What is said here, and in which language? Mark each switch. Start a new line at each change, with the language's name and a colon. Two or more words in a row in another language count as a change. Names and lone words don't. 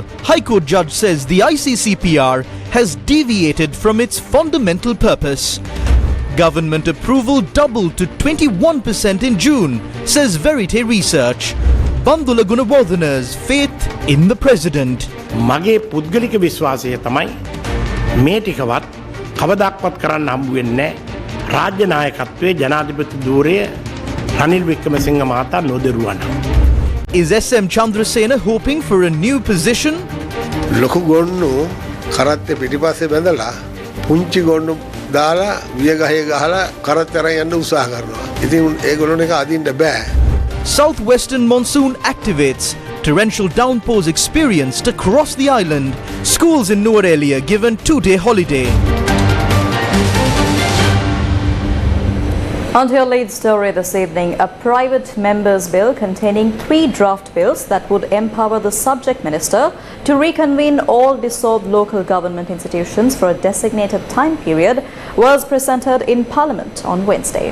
English: High Court judge says the ICCPR has deviated from its fundamental purpose. Government approval doubled to 21% in June, says Verite Research. Bandula Gunawardhana's faith in the president.
Sinhala: මගේ පුද්ගලික විශ්වාසය තමයි මේ ටිකවත් කවදාක්වත් කරන්න හම්බ වෙන්නේ නැහැ. රාජ්‍ය නායකත්වයේ ජනාධිපති ධූරය රනිල් වික්‍රමසිංහ මහතා නොදරුවා නම්.
English: Is SM Chandrasena hoping for a new position?
Sinhala: ලොකු ගොන්නු කරත්තේ පිටිපස්සේ බැඳලා පුංචි ගොන්නු දාලා වියගහේ ගහලා කරත්තරන් යන්න උත්සාහ කරනවා. ඉතින් ඒගොල්ලෝ එක අදින්න බෑ.
English: Southwestern monsoon activates. Torrential downpours experienced across the island. Schools in Nuwara given 2-day holiday. On to your lead story this evening, a private members' bill containing 3 draft bills that would empower the subject minister to reconvene all dissolved local government institutions for a designated time period was presented in Parliament on Wednesday.